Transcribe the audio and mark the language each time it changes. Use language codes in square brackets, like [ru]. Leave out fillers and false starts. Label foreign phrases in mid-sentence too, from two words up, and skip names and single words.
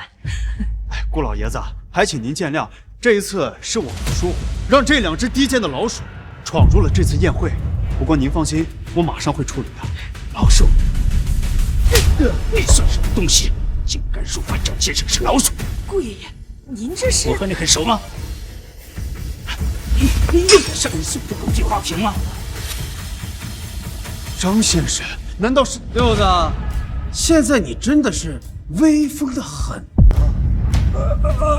[zh] 哎，顧老爺子，還請您見諒，這一次是我們的疏忽，讓這兩隻低賤的老鼠闖入了這次宴會。不過您放心，我馬上會處理的。老鼠，你算什麼東西？竟敢辱罵張先生是老鼠！顧爺爺，您這是…… 我和你很熟嗎？你又敢上人送的狗屁花瓶吗？张先生，难道是六子？现在你真的是威风得很啊！